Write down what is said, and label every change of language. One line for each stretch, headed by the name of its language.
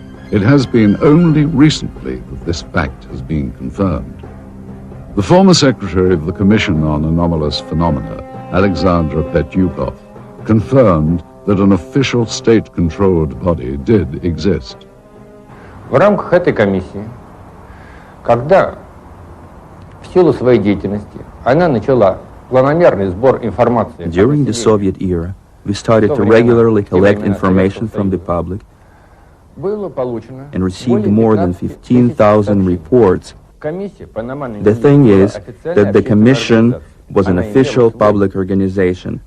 English: It has been only recently that this fact has been confirmed. The former secretary of the Commission on Anomalous Phenomena, Alexander Petyukov, confirmed that an official state-controlled body did exist.
Russian: В рамках этой комиссии, когда в силу своей деятельности она начала планомерный сбор информации.
English: During the Soviet era, we started to regularly collect information from the public and received more than 15,000 reports. The thing is that the Commission was an official public organization.